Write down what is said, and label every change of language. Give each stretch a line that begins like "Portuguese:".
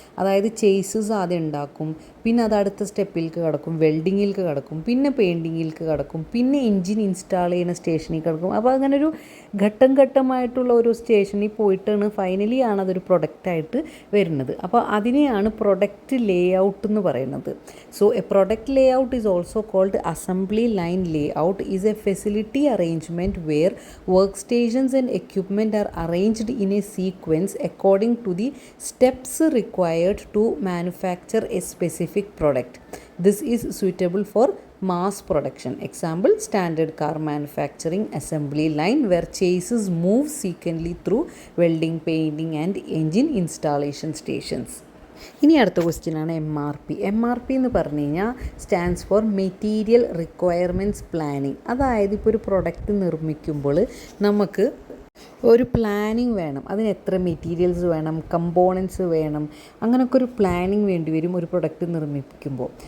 Malayalam: അതായത് ചേസസ് ആദ്യം ഉണ്ടാക്കും, പിന്നെ അത് അടുത്ത സ്റ്റെപ്പിലേക്ക് കിടക്കും, വെൽഡിങ്ങിലേക്ക് കിടക്കും, പിന്നെ പെയിൻറ്റിങ്ങിലേക്ക് കിടക്കും, പിന്നെ എൻജിൻ ഇൻസ്റ്റാൾ ചെയ്യുന്ന സ്റ്റേഷനിൽ കിടക്കും. അപ്പോൾ അങ്ങനെ ഒരു ഘട്ടം ഘട്ടമായിട്ടുള്ള ഒരു സ്റ്റേഷനിൽ പോയിട്ടാണ് ഫൈനലി ആണ് അതൊരു പ്രൊഡക്റ്റായിട്ട് വരുന്നത്. അപ്പോൾ അതിനെയാണ് പ്രൊഡക്റ്റ് ലേ ഔട്ട് എന്ന് പറയുന്നത്.
English: So a product layout is also called assembly line layout is a facility arrangement where workstations and equipment are arranged in a sequence according to the steps required to manufacture a specific product. This is suitable for mass production. Example, standard car manufacturing assembly line where chassis move sequentially through welding, painting and engine installation stations.
Malayalam: ഇനി അടുത്ത ക്വസ്റ്റ്യനാണ് MRP. MRP എന്ന് പറഞ്ഞു കഴിഞ്ഞാൽ
English: Stands for material requirements planning.
Malayalam: അതായത് ഇപ്പോൾ ഒരു product നിർമ്മിക്കുമ്പോൾ നമുക്ക് ഒരു പ്ലാനിങ് വേണം. അതിന് എത്ര മെറ്റീരിയൽസ് വേണം, കമ്പോണൻസ് വേണം, അങ്ങനെയൊക്കെ ഒരു പ്ലാനിങ് വേണ്ടി വരും ഒരു പ്രൊഡക്റ്റ് നിർമ്മിക്കുമ്പോൾ.